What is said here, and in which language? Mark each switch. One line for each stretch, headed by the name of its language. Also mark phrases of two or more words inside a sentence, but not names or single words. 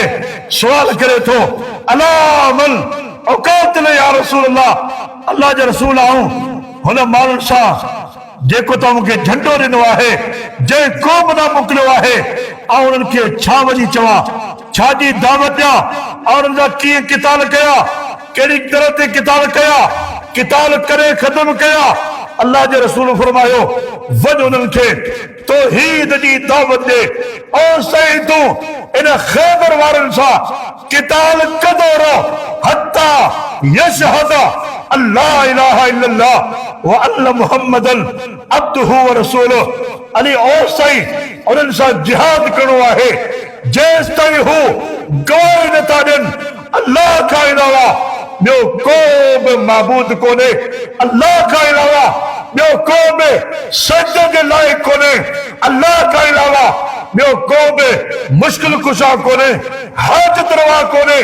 Sindhi: सवाल करे थो अला मन औकात ने या रसूल अल्लाह, अल्लाह जे रसूल आऊं हुन माण्हुनि सां जेको तव्हां मूंखे झंडो ॾिनो आहे, जंहिं क़ौम ॾांहुं मोकिलियो आहे, ऐं उन्हनि खे छा वञी चवां, छा जी दावत ॾियां, ऐं उन्हनि जा कीअं क़िताल कया, कहिड़ी तरह ते क़िताल कया, क़िताल करे ख़त्म कया। अल्लाह जे रसूल फरमायो वञ उन्हनि खे तौहीद जी दावत ॾे, ऐं सही तूं इन ख़ैबर वारनि सां क़िताल कंदो रहो
Arabic: حتى يشهد الله إله إلا الله وأن محمدا عبده ورسوله.
Sindhi: अली और सही उन्हनि सां जिहाद करणो आहे जेसि ताईं हू गवाही नथा ॾियनि अल्लाह खां अलावा ॿियो को बि माबूद कोन्हे, अल्लाह खां अलावा ॿियो को बि सजदे जे लाइक़ कोन्हे, अल्लाह खां अलावा ॿियो को बि मुश्किल कुशा कोन्हे, हाजत रवा कोन्हे।